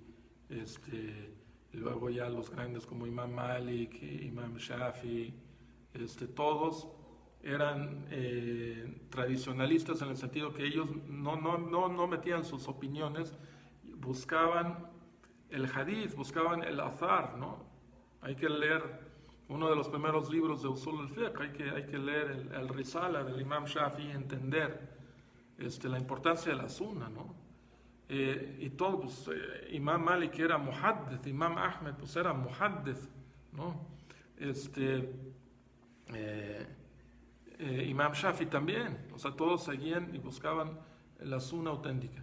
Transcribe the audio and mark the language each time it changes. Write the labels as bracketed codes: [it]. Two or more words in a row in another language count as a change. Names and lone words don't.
[es] y luego ya los grandes como Imam Malik, Imam Shafi, todos eran tradicionalistas, en el sentido que ellos no metían sus opiniones, buscaban el hadith, buscaban el azar, ¿no? Hay que leer uno de los primeros libros de [ar] أصول الفقه, [es] hay que leer el Risala del Imam Shafi y entender la importancia de la sunna, ¿no? Y todo, pues, Imam Malik era muhaddith, Imam Ahmed pues era muhaddith, ¿no? Imam Shafi también, o sea, todos seguían y buscaban la sunna auténtica.